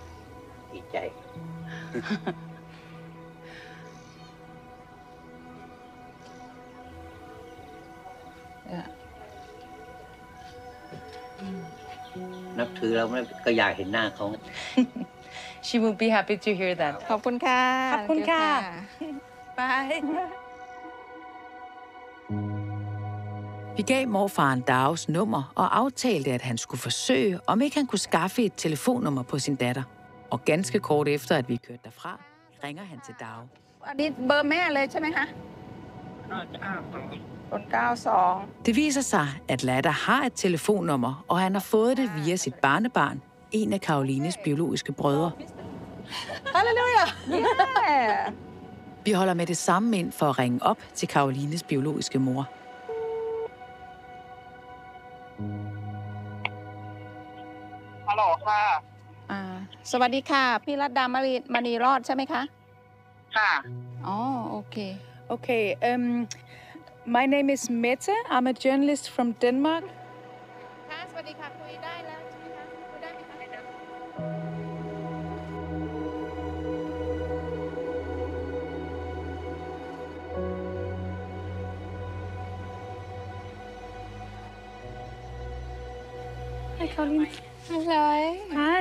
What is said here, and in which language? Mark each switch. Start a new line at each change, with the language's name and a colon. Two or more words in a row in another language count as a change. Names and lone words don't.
English: Yeah. She will be happy to hear that.
Thai: ขอบคุณค่ะ ขอบคุณค่ะ
English: Bye.
Danish: Vi Vi gav morfaren Dags nummer og aftalte, at han skulle forsøge, om ikke han kunne skaffe et telefonnummer på sin datter. Og ganske kort efter, at vi kørte derfra, ringer han til Dag.
Thai: อันนี้เบอร์แม่เลยใช่ไหมคะ92
Danish: Det viser sig, at Latta har et telefonnummer, og han har fået det via sit barnebarn, en af Karolines biologiske brødre.
English: Halleluja! Yeah!
Danish: Vi holder med det samme ind for at ringe op til Karolines biologiske mor.
Thai: ฮัลโหลค่ะสวัสดีค่ะพี่รัตดามณีรอดใช่ไหมคะค่ะอ๋อโอเค
English: Okay, my name is Mette. I'm a journalist from Denmark.
Thai: ค่ะสวัสดีค่ะคุยได้แล้วใช่ไหมคะคุยได้ไหมคะ
Danish: Hej, Karoline. Hej. Hej.